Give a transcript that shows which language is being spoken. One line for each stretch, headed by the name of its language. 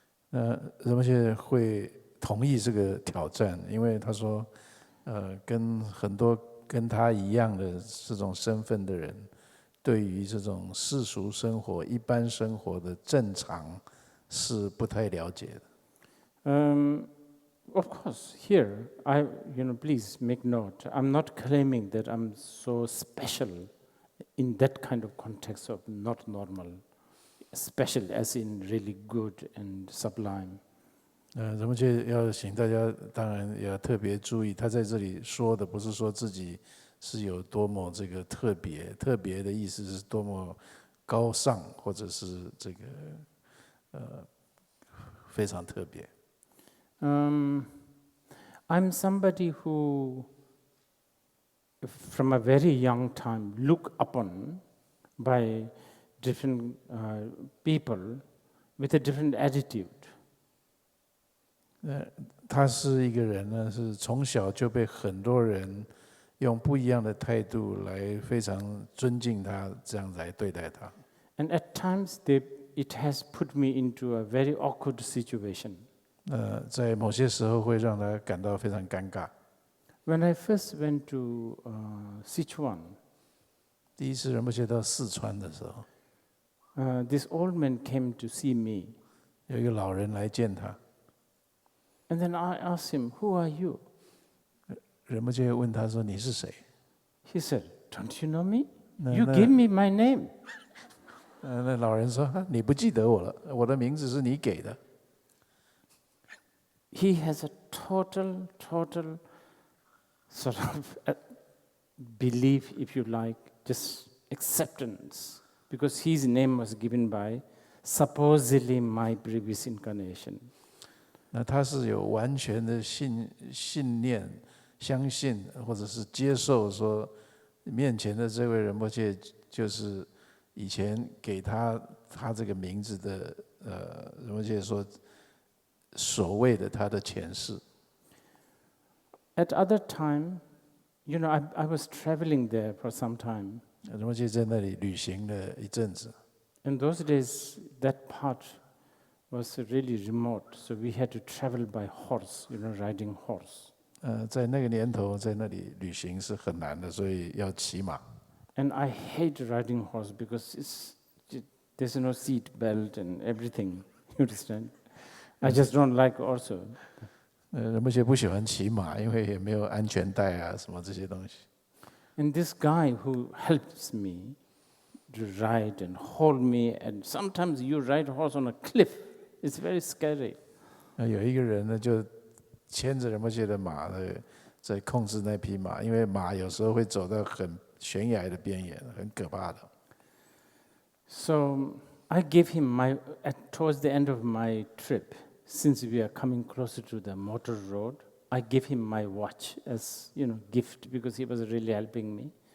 Chinese: 仁波切会同意这个挑战，因为他说，跟很多跟他一样的这种身份的人，对于这种世俗生活、一般生活的正常是不太了解的。
English: Of course, here, please make note, I'm not claiming that I'm so special in that kind of context of not normal, special as in really good and sublime.
Chinese: 仁波切要请大家，当然也要特别注意，他在这里说的不是说自己是有多么这个特别，特别的意思是多么高尚，或者是这个非常特别。
English: I'm somebody who, from a very young time, look upon by different people with a different attitude.
Chinese: 他是一个人呢，是从小就被很多人用不一样的态度来非常尊敬他，这样来对待他。
English: And at times, it has put me into a very awkward situation.
Chinese: 在某些时候会让他感到非常尴尬。
English: When I first went to Sichuan,
Chinese: 第一次仁波切到四川的时候，
English: this old man came to see me.
Chinese: 有一个老人来见他，
English: And then I asked him, "Who are you?"
Chinese: 仁波切问他说：“你是谁？”
English: He said, "Don't you know me? You gave me my name."
Chinese: 那老人说：“你不记得我了，我的名字是你给的。”
English: He has a total sort of belief, if you like, just acceptance, because his name was given by supposedly my previous incarnation.
Chinese: 那他是有完全的信念、相信或者是接受，说面前的这位仁波切就是以前给他这个名字的仁波切说所谓的他的前世。
English: At other time, I was traveling there for some time.
Chinese: 仁波切在那里旅行了一阵子。
English: In those days, that part was really remote, so we had to travel by horse, riding horse.
Chinese: 在那个年头，在那里旅行是很难的，所以要骑马。
English: And I hate riding horse because there's no seat belt and everything. You understand? I just don't like also.
Chinese: 仁波切不喜欢骑马，因为也没有安全带啊，什么这些东西。
English: And this guy who helps me to ride and hold me, and sometimes you ride horse on a cliff. It's very scary.
Chinese: 有一个人呢，就牵着仁波切的马呢，在控制那匹马，因为马有时候会走到很悬崖的边缘，很可怕的。
English: So I gave him towards the end of my trip, since we are coming closer to the motor road, I gave him my watch as gift because he was really helping me.